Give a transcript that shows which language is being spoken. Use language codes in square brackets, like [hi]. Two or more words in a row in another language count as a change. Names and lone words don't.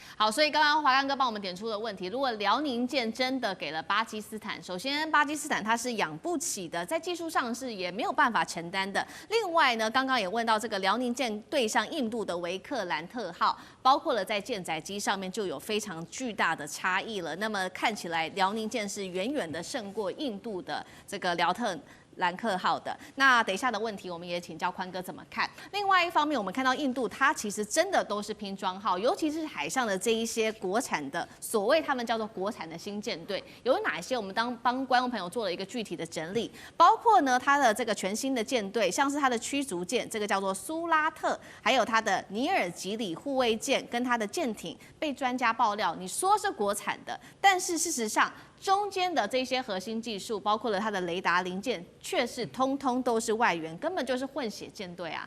[zh] 好，所以剛剛華淦哥幫我們點出了問題，如果遼寧艦真的給了巴基斯坦，首先巴基斯坦它是養不起的，在技術上是也沒有辦法承擔的。另外呢，剛剛也問到這個遼寧艦對上印度的維克蘭特號，包括了在艦載機上面就有非常巨大的差異了。那麼看起來遼寧艦是遠遠的勝過印度的這個遼特蘭克號的。那等一下的問題，我们也請教寬哥怎麼看。另外一方面，我們看到印度它其實真的都是拼裝號，尤其是海上的這一些國產的，所謂他們叫做國產的新艦隊，有哪些？我們幫觀眾朋友做了一個具體的整理，包括呢它的這個全新的艦隊，像是它的驅逐艦，這個叫做蘇拉特，還有它的尼爾吉里護衛艦跟它的艦艇，被專家爆料，你說是國產的，但是事實上中間的這些核心技術，包括了它的雷達零件，卻是通通都是外援，根本就是混血艦隊啊。